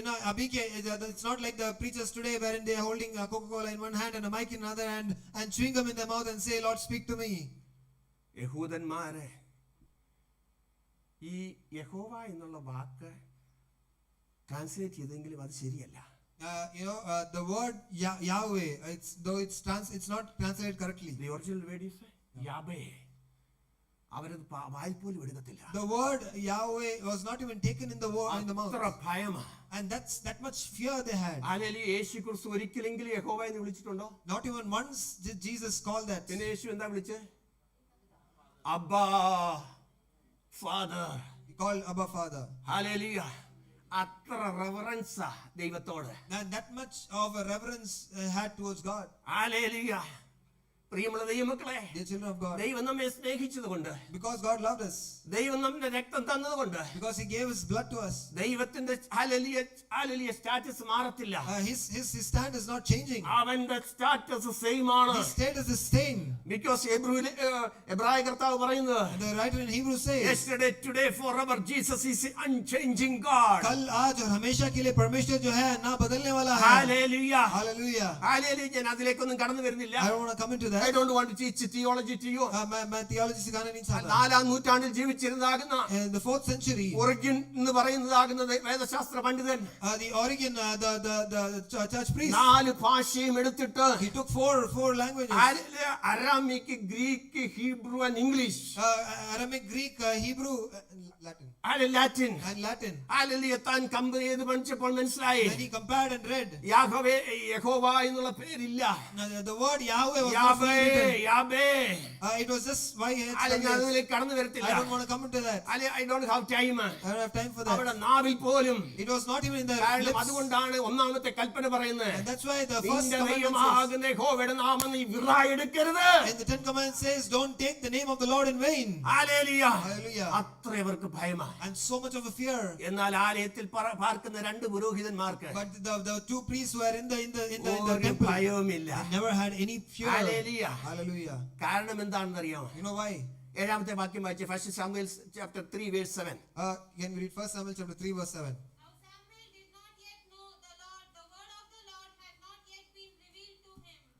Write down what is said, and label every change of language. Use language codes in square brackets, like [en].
[en] Abhi it's not like the preachers today wherein they are holding a Coca-Cola in one hand and a mic in another hand and chewing gum in their mouth and say, Lord, speak to me. [ml] യഹൂദന്മാരെ ഈ യഹോവ എന്നുള്ള വാക്ക് translate ചെയ്തെങ്കിലും അത് ശരിയല്ല. [en] The word Yahweh, it's not translated correctly. The original word is Yahweh. [ml] അവരത് വായിൽ പോലും എടുക്കത്തില്ല. [en] The word Yahweh was not even taken in the mouth. [ml] അത്ര ഭയമാ. [en] And that much fear they had. [ml] Hallelujah. യേശു ക്രിസ്തു ഒരിക്കലെങ്കിലും യഹോവ എന്ന് വിളിച്ചിട്ടുണ്ടോ? [en] Not even once did Jesus call that. [ml] പിന്നെ യേശു എന്താ വിളിച്ചേ? അബ്ബാ father. [en] He called Abba Father. [ml] Hallelujah. അത്ര റെവറൻസാ ദൈവത്തോട്. [en] And that much of a reverence had towards God. [ml] Hallelujah. പ്രിയമുള്ള ദൈവമക്കളെ, [en] Dear children of God, [ml] ദൈവം നമ്മെ സ്നേഹിച്ചതുകൊണ്ട്, [en] because God loved us, [ml] ദൈവം നമ്മുടെ രക്തം തന്നതുകൊണ്ട്, [en] because He gave His blood to us, [ml] ദൈവത്തിന്റെ ഹല്ലേലൂയ സ്റ്റാറ്റസ് മാറത്തില്ല. [en] His stand is not changing. [ml] അവന്റെ സ്റ്റാറ്റസ് സെയിം ആണ്. [en] His status is same. [ml] Because എബ്രായ കർത്താവ് പറയുന്നത്, [en] And the writer in Hebrews says, yesterday, today, forever, Jesus is unchanging God. [hi] कल आज और हमेशा के लिए परमेश्वर जो है ना बदलने वाला है. [en] Hallelujah. Hallelujah. [ml] Hallelujah. ഞാൻ അതിലേക്കൊന്നും കടന്നു വരുന്നില്ല. [en] I don't want to come into that. I don't want to teach theology to you. [hi] मैं theology सिखाना नहीं चाहता. [ml] 4ാം നൂറ്റാണ്ടിൽ ജീവിച്ചിരുന്നതാകുന്ന [en] In the 4th century, [ml] Origen എന്ന് പറയുന്നതാകുന്ന വേദശാസ്ത്ര പണ്ഡിതൻ, [en] the Origen, the church priest, [ml] 4 ഭാഷയും എടുത്തിട്ട്, [en] he took four languages, [ml] Aramaic, Greek, Hebrew and English, [en] Aramaic, Greek, Hebrew, Latin, [ml] Latin. [en] and Latin. [ml] Hallelujah. താൻ കമ്പയർ ചെയ്ത് പഠിച്ചപ്പോൾ മനസ്സിലായി, [en] Then he compared and read. [ml] യഹോവ എന്നുള്ള പേരില്ല. [en] The word Yahweh was not fully written. [ml] യാബേ. [en] It was just why he had [ml] ഞാൻ [en] studied. [ml] അതിലേക്ക് കടന്നു [en] I [ml] വരത്തില്ല. [en] don't want to come into that. I don't have time. I don't have time for that. [ml] അവിടെ നാവിൽ പോലും. [en] It was not even in the [ml] കാരണം [en] lips. [ml] അതുകൊണ്ടാണ് ഒന്നാമത്തെ കൽപ്പന പറയുന്നത്, [en] And that's why the first [ml] നിന്റെ [en] commandment says, [ml] ദൈവമാകുന്ന യഹോവയുടെ നാമം നീ വിറായെടുക്കരുത്. [en] and the 10 commandments says, don't take the name of the Lord in vain. [ml] Hallelujah. [en] Hallelujah. [ml] അത്ര ഇവർക്ക് ഭയമാണ്. [en] And so much of a fear. [ml] എന്നാൽ ആലയത്തിൽ പാർക്കുന്ന 2 പുരോഹിതന്മാർക്ക് [en] But the 2 priests who were in the [ml] ഒരു [en] temple, [ml] ഭയവുമില്ല. [en] they never had any fear. Hallelujah. Hallelujah. [ml] കാരണം എന്താണെന്ന് അറിയാമോ? [en] You know why? [ml] 7ാമത്തെ വാക്യം വായിച്ച്, [en] 1 Samuel chapter 3 verse 7. Can we read 1 Samuel chapter 3 verse 7? Now Samuel did not yet know the Lord. The word of the Lord had not yet been revealed to him.